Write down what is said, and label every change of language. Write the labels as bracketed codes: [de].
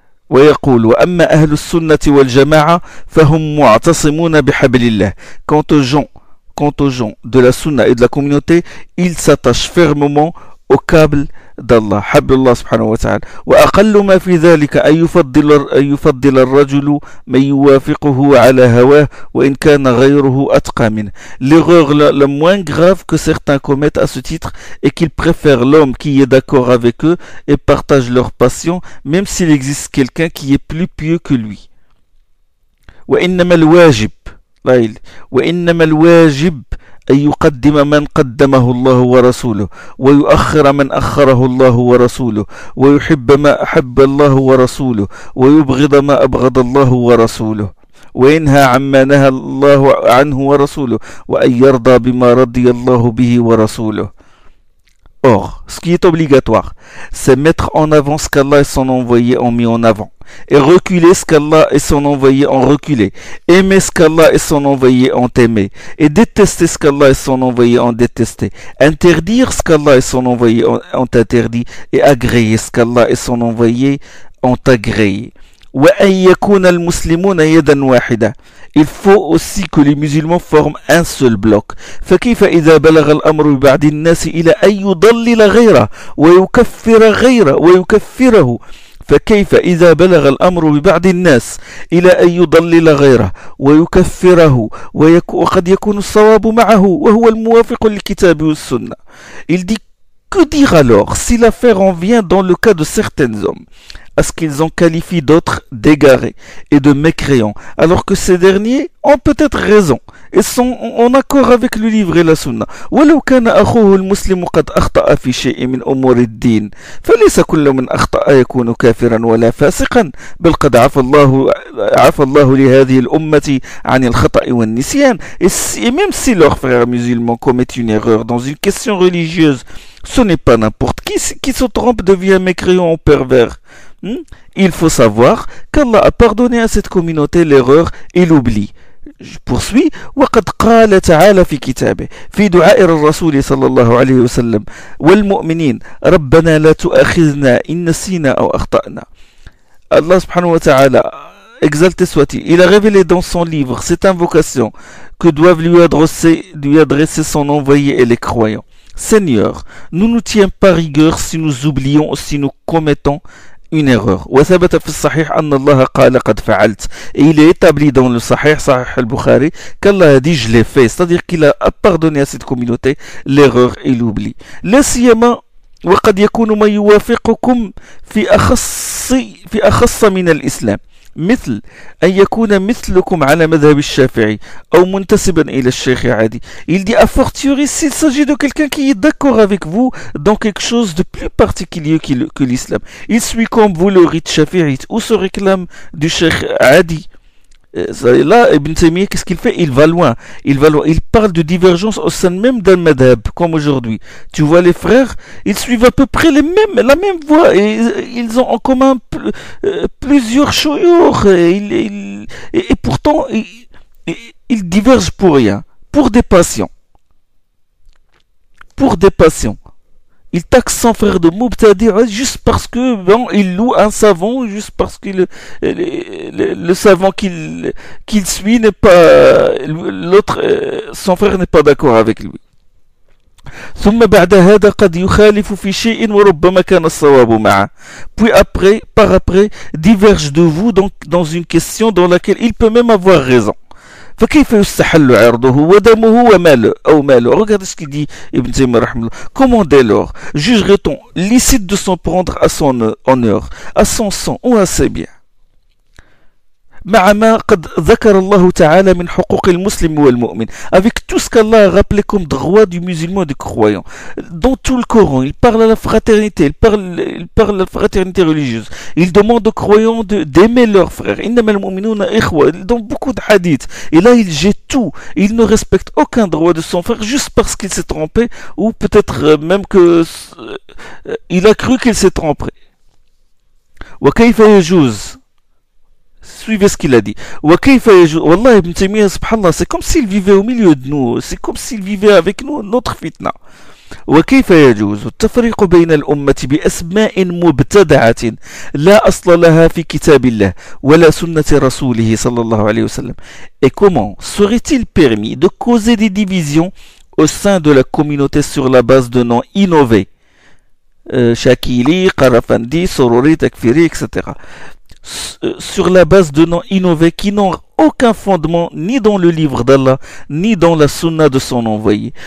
[ar] ويقول وأما أهل السنة والجماعة فهم معتصمون بحبل الله. [fr] Quant aux gens de la sunna et de la communauté, ils s'attachent fermement au câble d'Allah, [ar] حبل الله سبحانه وتعالى. وأقل ما في ذلك أن يفضل الرجل من يوافقه على هواه وإن كان غيره أتقى منه. [fr] L'erreur la moins grave que certains commettent à ce titre est qu'ils préfèrent l'homme qui est d'accord avec eux et partage leur passion, même s'il existe quelqu'un qui est plus pieux que lui. [ar] وإنما الواجب وإنما الواجب أن يقدم من قدمه الله ورسوله ويؤخر من أخره الله ورسوله ويحب ما أحب الله ورسوله ويبغض ما أبغض الله ورسوله وينهى عما نهى الله عنه ورسوله وأن يرضى بما رضي الله به ورسوله. [fr] Or, ce qui est obligatoire, c'est mettre en avant ce qu'Allah et son envoyé ont mis en avant, et reculer ce qu'Allah et son envoyé ont reculé, aimer ce qu'Allah et son envoyé ont aimé, et détester ce qu'Allah et son envoyé ont détesté, interdire ce qu'Allah et son envoyé ont interdit, et agréer ce qu'Allah et son envoyé ont agréé. [ar] وأن يكون المسلمون يدا واحدة. [fr] Il faut aussi que les musulmans forment un seul bloc. [ar] فكيف إذا بلغ الأمر ببعض الناس إلى أن يضلل غيره ويكفره فكيف إذا بلغ الأمر ببعض الناس إلى أن يضلل غيره ويكفره وقد يكون الصواب معه وهو الموافق للكتاب والسنة. [fr] Il dit que dire alors si l'affaire en vient dans le cas de certains hommes à ce qu'ils en qualifient d'autres d'égarés et de mécréants, alors que ces derniers ont peut-être raison et sont en accord avec le livre et la sunna. [ar] ولو كان أخوه المسلم قد أخطأ في شيء من أمور الدين فليس كل من أخطأ يكون كافرا ولا فاسقا بل قد عفى الله لهذه الأمة عن الخطأ والنسيان. [fr] Et même si leur frère musulman commet une erreur dans une question religieuse, ce n'est pas n'importe qui se trompe devient mécréant ou pervers. Il faut savoir qu'Allah a pardonné à cette communauté l'erreur et l'oubli. Je poursuis. [ar] وقد قال تعالى في كتابه في دعاء الرسول صلى الله عليه وسلم والمؤمنين ربنا لا تؤاخذنا إن نسينا أو أخطأنا. [fr] Allah subhanahu wa ta'ala, exalté soit-il, il a révélé dans son livre cette invocation que doivent lui adresser son envoyé et les croyants. Seigneur, nous ne tiens pas rigueur si nous oublions, si nous commettons une erreur. [ar] وثبت في الصحيح أن الله قال قد فعلت. [fr] Et il est établi dans le Sahih al-Bukhari qu'Allah a dit je l'ai fait, c'est-à-dire qu'il a pardonné à cette communauté l'erreur et l'oubli. [ar] لا سيما وقد يكون من يوافقكم في أخص من الإسلام مثل أن يكون مثلكم على مذهب الشافعي أو منتسبا إلى الشيخ عادي. [fr] Il dit a fortiori s'il s'agit de quelqu'un qui est d'accord avec vous dans quelque chose de plus particulier que l'islam. Il suit comme vous le rite shafi'ite ou se réclame du cheikh Adi. Là, Ibn Taymiyyah, qu'est-ce qu'il fait? Il va loin. Il parle de divergence au sein même d'un madhab, comme aujourd'hui. Tu vois les frères, ils suivent à peu près la même voie, et ils ont en commun plusieurs shuyukh, et pourtant, ils divergent pour rien, pour des passions. pour des patients. Il taxe son frère de Mubtadi' juste parce que bon, il loue un savant, juste parce que le savant qu'il suit n'est pas l'autre, son frère n'est pas d'accord avec lui. [ar] ثم بعد هذا قد يخالف في شيء وربما كان الصواب معه. [fr] Puis après, par après, diverge de vous donc dans une question dans laquelle il peut même avoir raison. [ar] فكيف يستحل عرضه ودمه وماله أو ماله. [fr] Regardez ce qu'il dit Ibn Taymiyyah rahimahullah. Comment dès lors jugerait-on licite de s'en prendre à son honneur, à son sang ou à ses biens, [ar] مع ما قد ذكر الله تعالى من حقوق المسلم والمؤمن, [fr] avec tout ce qu'Allah a rappelé comme droit du musulman et du croyant. Dans tout le Coran, il parle à la fraternité, il parle à la fraternité religieuse. Il demande aux croyants d'aimer leurs frères. [ar] إنما المؤمنون إخوة. [fr] Dans beaucoup de hadiths. Et là, il jette tout. Il ne respecte aucun droit de son frère juste parce qu'il s'est trompé, ou peut-être même que il a cru qu'il s'est trompé. [ar] وكيف يجوز. [fr] Suivez ce qu'il a dit. Wallah, Ibn Taymiyyah, subhanallah, c'est comme s'il vivait au milieu de nous. C'est comme s'il vivait avec nous notre fitna. [ar] وكيف يجوز التفريق بين الأمة بأسماء مبتدعة لا أصل لها في كتاب الله ولا سنة رسوله صلى الله عليه وسلم. [fr] Et comment serait-il permis de causer des divisions au sein de la communauté sur la base de noms innovés, Shakili, Qarafandi, Sorori, Takfiri, etc., sur la base de noms innovés qui n'ont aucun fondement ni dans le livre d'Allah ni dans la sunna de son envoyé.